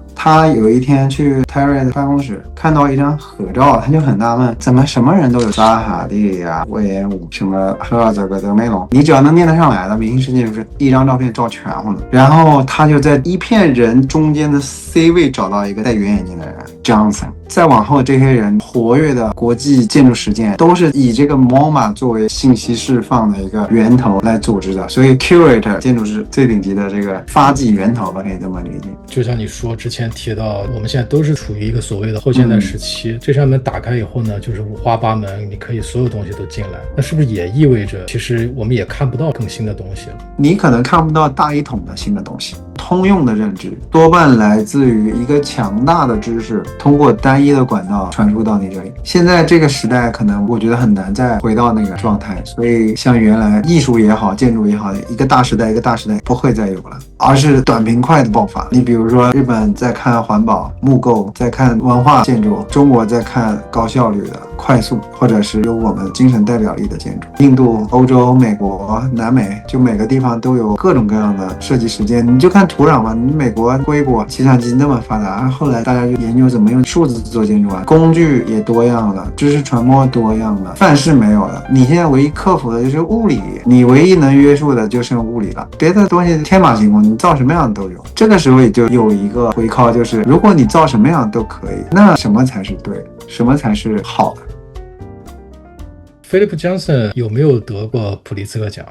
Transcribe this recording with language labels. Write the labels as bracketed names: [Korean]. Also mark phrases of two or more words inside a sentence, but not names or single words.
[Chinese] 他有一天去 Terry 的辦公室，看到一張合照，他就很納悶，怎麼什麼人都有？扎哈蒂呀、魏延武、什麼赫爾澤格、德梅隆，你只要能念得上來的明星設計師，一張照片照全乎了。然後他就在一片人中間的 C 位找到一個戴圓眼鏡的人 Johnson。再往後这些人活躍的国際建築實踐都是以這個 MoMA 作為信息釋放的一個源頭來組織的，所以 Curator 建築師最頂級的這個發跡源頭吧，可以這麼理解。就像你說之前提到，我们現在都是處於一個所謂的後現代時期，這扇門打開以後呢，就是五花八門，你可以所有東西都進來，那是不是也意味着其實我們也看不到更新的東西了？你可能看不到大一統的新的東西，通用的認知多半來自於一個強大的知識通過單一的管道傳輸到你這裡。現在這個時代可能我覺得很難再回到那個狀態，所以像原來藝術也好，建築也好，一個大時代不會再有了，而是短平快的爆發。你比如說日本在看環保木構，在看文化建築，中國在看高效率的快速或者是有我們精神代表力的建築，印度、歐洲、美國、南美，就每個地方都有各種各樣的設計實踐。你就看土壤吧，你美國硅谷計算機那麼發達，後來大家就研究怎麼用數字做建築啊，工具也多樣了，知識傳播多樣了，範式沒有了。你現在唯一克服的就是物理，你唯一能約束的就剩物理了，別的東西天馬行空，你造什麼樣都有。這個時候也就有一個回靠，就是如果你造什麼樣都可以，那什麼才是對的，什麼才是好的。 Philip Johnson 有沒有得過普利茲克獎？